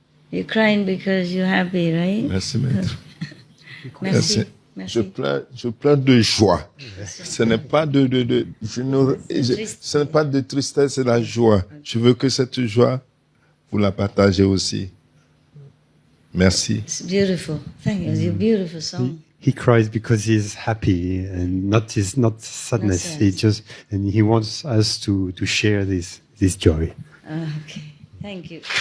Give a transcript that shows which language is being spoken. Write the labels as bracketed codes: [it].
[en] You're crying because you're happy, right? [fr] Merci, maître. Merci. Je pleure de joie. Ce n'est pas ce n'est pas de tristesse, c'est la joie. Je veux que cette joie, vous la partagez aussi. Merci. [en] It's beautiful. Thank you. It's a beautiful song. He cries because he's happy and not sadness. sad. He wants us to share this joy. Okay. Thank you.